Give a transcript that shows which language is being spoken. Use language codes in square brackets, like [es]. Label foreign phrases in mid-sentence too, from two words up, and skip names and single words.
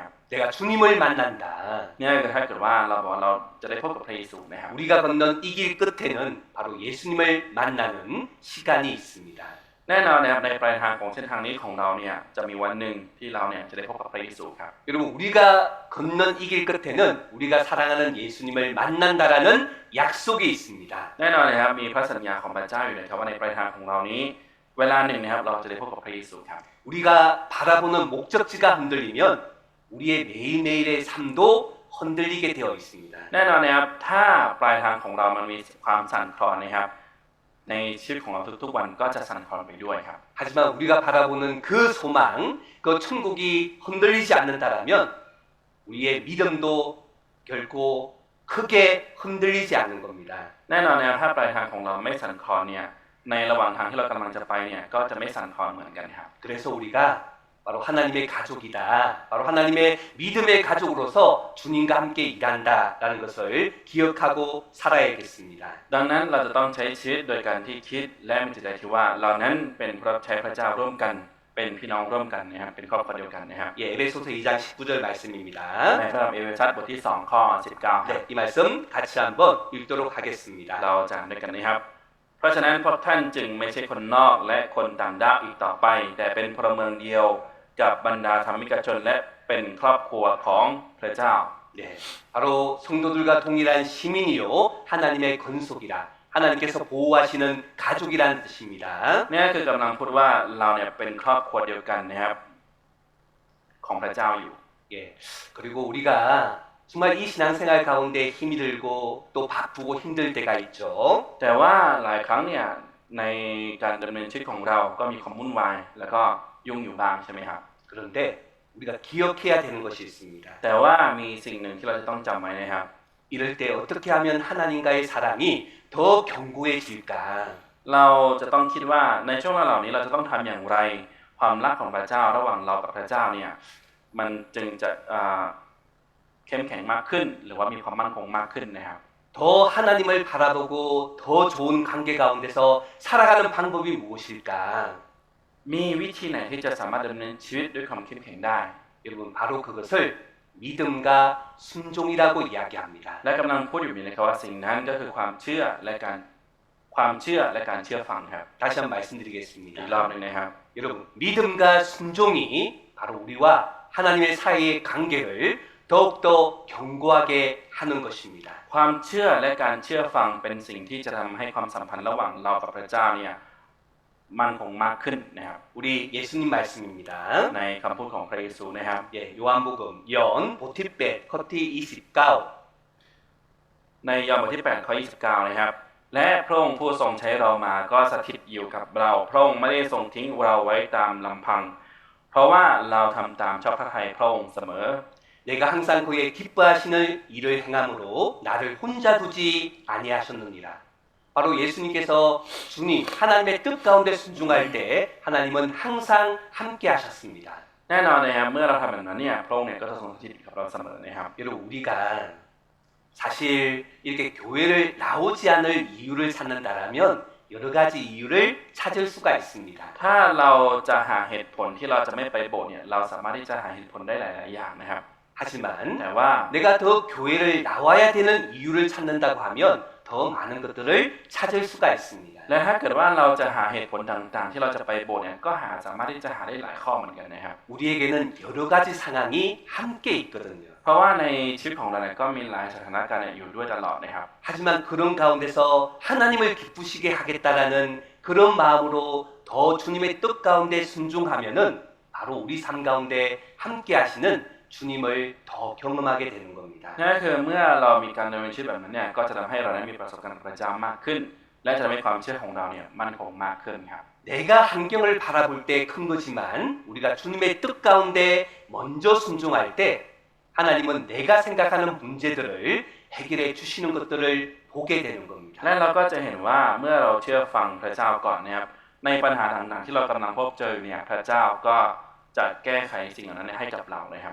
[ko] 내가 주님을 만난다. [th] เนี่ยคือถ้าเกิดว่าเราบอกว่าเราจะได้พบกับพระเยซูนะครับ [ko] 우리가 걷는 이 길 끝에는 바로 예수님을 만나는 시간이 있습니다. [th] แน่นอนนะครับในปลายทางของเส้นทางนี้ของเราเนี่ยจะมีวันหนึ่งที่เราเนี่ยจะได้พบกับพระเยซูครับ [ko] 여러분 우리가 걷는 이 길 끝에는 우리가 사랑하는 예수님을 만난다라는 약속이 있습니다. [th] แน่นอนนะครับมีพระสัญญาของพระเจ้าอยู่นะครับว่าในปลายทางของเรานี้เวลาหนึ่งนะครับเราจะได้พบกับพระเยซูครับ [ko] 우리가 바라보는 목적지가 흔들리면 우리의 매일매일의 삶도 흔들리게 되어 있습니다. [th] แน่นอนนะครับถ้าปลายทางของเรามันมีความสั่นคลอนนะครับในชีวิตของเราทุกๆวันก็จะสั่นคลอนไปด้วยครับ [ko] 하지만 우리가 바라보는 그 소망, 그 천국이 흔들리지 않는다라면 우리의 믿음도 결코 크게 흔들리지 않는 겁니다. [th] แน่นอนนะครับถ้าปลายทางของเราไม่สั่นคลอนเนี่ยในระหว่างทางที่เรากำลังจะไปเนี่ยก็จะไม่สั่นคลอนเหมือนกันครับ [ko] 그래서 우리가 바로 하나님의 가족이다. 바로 하나님의 믿음의 가족으로서 주님과 함께 일한다라는 것을 기억하고 살아야겠습니다. [th] ดังนั้นเราจะต้องใช้ชีวิตโดยการที่คิดและมีจิตใจที่ว่าเรานั้นเป็นผู้รับใช้พระเจ้าร่วมกันเป็นพี่น้องร่วมกันนะครับเป็นครอบครัวเดียวกันนะครับ [ko] 예, 에베소서 2장 19절 말씀입니다. [th] ในพระธรรมเอเฟซัสบทที่2ข้อ19ครับ [ko] 네, 이 말씀 같이 한번 읽도록 하겠습니다. [th] เราจะอ่านด้วยกันนะครับเพราะฉะนั้นพวกท่านจึงไม่ใช่คนนอกและคนต่างด้าวอีกต่อไปแต่เป็นพลเมืองเดียวกับบรรดาธรรมิกชนและเป็นครอบครัวของพระเจ้า [ko] 네, 바로 성도들과 동일한 시민이요 하나님의 건속이라 하나님께서 보호하시는 가족이라는 뜻입니다. [th] นี่คือกำลังพูดว่าเราเนี่ยเป็นครอบครัวเดียวกันนะครับของพระเจ้าอยู่ [ko] 예, 그리고 우리가 정말 이 신앙생활 가운데 힘이 들고 또 바쁘고 힘들 때가 있죠. [th] แต่ว่าหลายครั้งเนี่ยในการดำเนินชีวิตของเราก็มีความวุ่นวายแล้วก็ยุ่งอยู่บ้างใช่ไหมครับ [ko] 그런데 우리가 기억해야 되는 것이 있습니다. [th] แต่ว่ามีสิ่งหนึ่งที่เราจะต้องจำไว้นะครับ [ko] 이럴 때 어떻게 하면 하나님과의 사랑이 더 견고해질까? [th] เราจะต้องคิดว่าในช่วงเวลาเหล่านี้เราจะต้องทำอย่างไรความรักของพระเจ้าระหว่างเรากับพระเจ้าเนี่ยมันจึงจะเข้มแข็งมากขึ้นหรือว่ามีความมั่นคงมากขึ้นนะครับ [ko] 더 하나님을 바라보고 더 좋은 관계 가운데서 살아가는 방법이 무엇일까? [th] มีวิธีไหนที่จะสามารถดำเนินชีวิตด้วยความเข้มแข็งได้ [ko] 여러분 바로 그것을 믿음과 순종이라고 이야기합니다. [th] และกำลังพูดอยู่นี่นะครับว่าสิ่งนั้นก็คือความเชื่อและการเชื่อฟังครับ [ko] 다시 한번 [th] อีก [ko] 말씀드리겠습니다. [th] รอบหนึงนะครับ [ko] 여러분 믿음과 순종이 바로 우리와 하나님의 사이의 관계를 더욱더 견고하게 하는 것입니다. [th] ความเชื่อและการเชื่อฟังเป็นสิ่งที่จะทำให้ความสัมพันธ์ระหว่างเรากับพระเจ้าเนี่ยมั่นคงมากขึ้นนะครับ [ko] 우리 예수님 말씀입니다. [th] ในคำพูดของพระเยซูนะครับ [ko] 예, 요한복음 연 [th] บทที่แปด ข้อที่ [ko] 29. [th] ในยอห์นบทที่8ข้อ29นะครับและพระองค์ผู้ทรงใช้เรามาก็สถิตอยู่กับเราพระองค์ไม่ได้ทรงทิ้งเราไว้ตามลำพังเพราะว่าเราทำตามชอบพระทัยพระองค์เสมอ [ko] 내가 항상 그의 기뻐하시는 일을 행함으로 나를 혼자 두지 아니하셨느니라. 바로 예수님께서 주님 하나님의 뜻 가운데 순종할 때 하나님은 항상 함께 하셨습니다. [th] แน่นอนนะครับเมื่อเราทำแบบนั้นเนี่ยพระองค์เนี่ยก็จะทรงสถิตกับเราเสมอนะครับ [ko] 여러분 우리가 사실 이렇게 교회를 나오지 않을 이유를 찾는다라면 여러 가지 이유를 찾을 수가 있습니다. [th] ถ้าเราจะหาเหตุผลที่เราจะไม่ไปโบสถ์เนี่ยเราสามารถที่จะหาเหตุผลได้หลายๆอย่างนะครับ [ko] 하지만 [th] แต่ว่า [ko] 내가 더 교회를 나와야 되는 이유를 찾는다고 하면 더 더 많은 것들을 찾을 수가 있습니다. [th] และถ้าเกิดว่าเราจะหาเหตุผลต่างๆ ที่เราจะไปโบสถ์เนี่ยก็สามารถที่จะหาได้หลายข้อเหมือนกันนะครับ [ko] 우리에게는 여러 가지 상황이 함께 있거든요. [th] เพราะว่าในชีวิตของเราเนี่ยก็มีหลายสถานการณ์เนี่ยอยู่ด้วยตลอดนะครับ [ko] 하지만 그런 가운데서 하나님을 기쁘시게 하겠다라는 그런 마음으로 더 주님의 뜻 가운데 순종하면은 바로 우리 삶 가운데 함께 하시는 주님을 더 경험하게 되는 겁니다. [th] นั่นก็คือเมื่อเรามีการดำเนินชีวิตแบบนั้นเนี่ยก็จะทำให้เราได้มีประสบการณ์กับพระเจ้ามากขึ้น และจะทำให้ความเชื่อของเราเนี่ยมั่นคงมากขึ้นครับ [ko] 내가 환경을 바라볼 때 큰 거지만 우리가 주님의 뜻 가운데 먼저 순종할 때 하나님은 내가 생각하는 문제들을 해결해 주시는 것들을 보게 되는 겁니다. [th] และเราก็จะเห็นว่าเมื่อเราเชื่อฟังพระเจ้าก่อนนะครับในปัญหาต่างๆที่เรากำลังพบเจออยู่เนี่ยพระเจ้าก็จะแก้ไขสิ่งเหล่านั้นให้กับเรานะครับ